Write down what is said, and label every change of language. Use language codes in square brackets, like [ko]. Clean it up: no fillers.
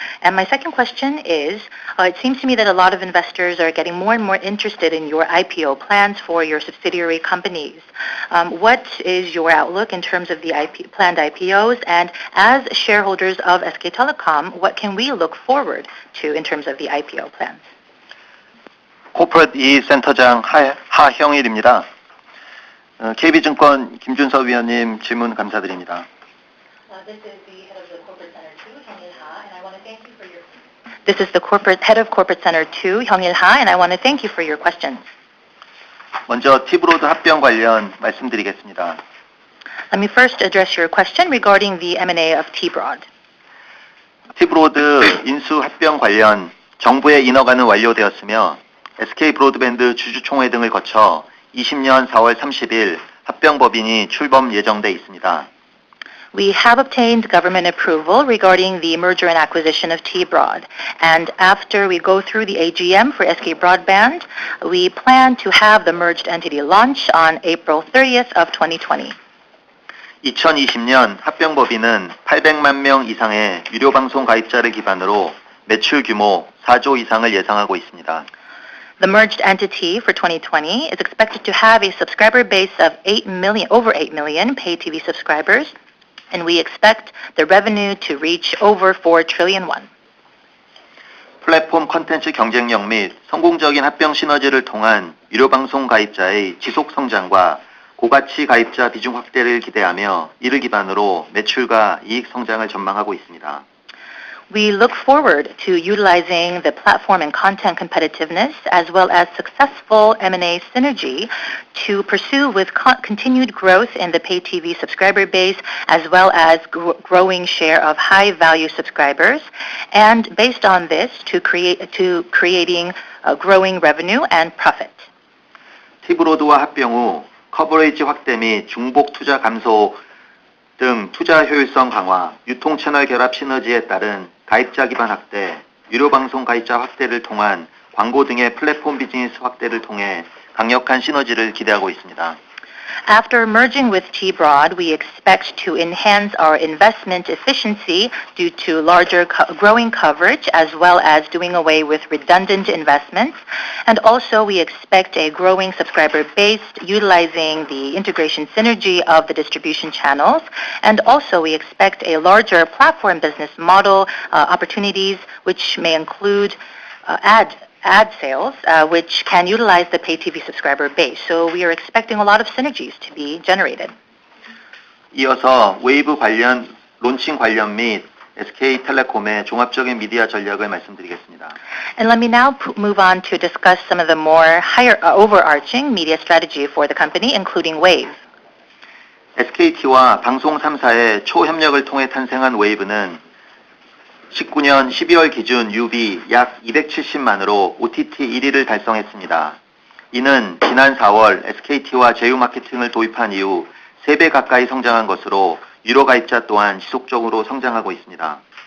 [en] And my second question is, it seems to me that a lot of investors are getting more and more interested in your IPO plans for your subsidiary companies. What is your outlook in terms of the planned IPOs? And as shareholders of SK Telecom, what can we look forward to in terms of the IPO plans? [ko] 코퍼레이트 2 센터장 하형일입니다. KB증권 김준섭 위원님 질문 감사드립니다. [en] This is the head of the Corporate Center 2, Hyung-il Ha, and I want to thank you for your. This is the head of Corporate Center 2, Hyung-il Ha, and I want to thank you for your questions. [ko] 먼저 T브로드 합병 관련 말씀드리겠습니다. [en] Let me first address your question regarding the M&A of T-Broad. [ko] T브로드 인수 합병 관련 정부의 인허가는 완료되었으며 SK 브로드밴드 주주총회 등을 거쳐 20년 4월 30일 합병법인이 출범 예정돼 있습니다. [en] We have obtained government approval regarding the merger and acquisition of T-Broad. And after we go through the AGM for SK Broadband, we plan to have the merged entity launch on April 30th of 2020. [ko] 2020년 합병법인은 800만 명 이상의 유료방송 가입자를 기반으로 매출 규모 4조 이상을 예상하고 있습니다. [en] The merged entity for 2020 is expected to have a subscriber base of over 8 million pay TV subscribers, and we expect the revenue to reach over 4 trillion won. [ko] 플랫폼 컨텐츠 경쟁력 및 성공적인 합병 시너지를 통한 유료방송 가입자의 지속 성장과 고가치 가입자 비중 확대를 기대하며 이를 기반으로 매출과 이익 성장을 전망하고 있습니다. [en] We look forward to utilizing the platform and content competitiveness as well as successful M&A synergy to pursue with continued growth in the pay TV subscriber base as well as growing share of high-value subscribers, and based on this to creating growing revenue and profit. [ko] T브로드와 합병 후 커버리지 확대 및 중복 투자 감소 등 투자 효율성 강화, 유통 채널 결합 시너지에 따른 가입자 기반 확대, 유료 방송 가입자 확대를 통한 광고 등의 플랫폼 비즈니스 확대를 통해 강력한 시너지를 기대하고 있습니다. [en] After merging with T-Broad, we expect to enhance our investment efficiency due to larger growing coverage as well as doing away with redundant investments. And also we expect a growing subscriber base utilizing the integration synergy of the distribution channels. And also we expect a larger platform business model opportunities, which may include ad sales, which can utilize the pay TV subscriber base. So we are expecting a lot of synergies to be generated. [ko] 이어서 웨이브 관련 론칭 관련 및 SK텔레콤의 종합적인 미디어 전략을 말씀드리겠습니다. [en] And let me now move on to discuss some of the more higher overarching media strategy for the company, including Wave. [ko] SKT와 방송 3사의 초협력을 통해 탄생한 웨이브는 19년 12월 기준 유비 약 270만으로 OTT 1위를 달성했습니다. 이는 지난 4월 SKT와 제휴 마케팅을 도입한 이후 3배 가까이 성장한 것으로 유료 가입자 또한 지속적으로 성장하고 있습니다.